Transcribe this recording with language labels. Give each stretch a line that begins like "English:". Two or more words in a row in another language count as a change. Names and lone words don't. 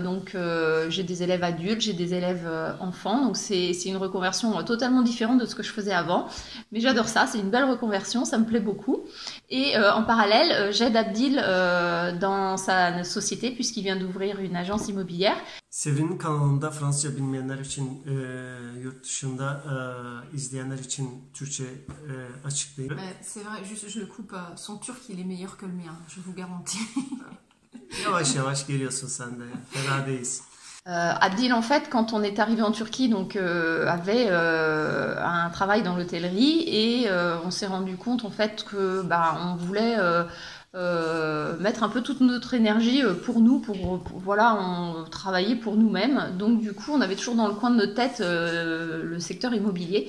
French: Donc, j'ai des élèves adultes, j'ai des élèves enfants. Donc, c'est une reconversion totalement différente de ce que je faisais avant. Mais j'adore ça, c'est une belle reconversion, ça me plaît beaucoup. Et en parallèle, j'aide Abdil dans sa société puisqu'il vient d'ouvrir une agence immobilière.
Turkish: Sevin'in kanalında Fransızca bilmeyenler için yurt dışında izleyenler için Türkçe açıklayayım.
French: C'est vrai, juste je le coupe, son turc il est meilleur que le mien, je vous garantis.
Turkish: Yavaş yavaş geliyorsun sen de, fena değilsin.
French: Abdil, en fait, quand on est arrivé en Turquie, donc avait un travail dans l'hôtellerie et on s'est rendu compte en fait que on voulait mettre un peu toute notre énergie pour nous, voilà, on travaillait pour nous-mêmes. Donc du coup, on avait toujours dans le coin de notre tête le secteur immobilier.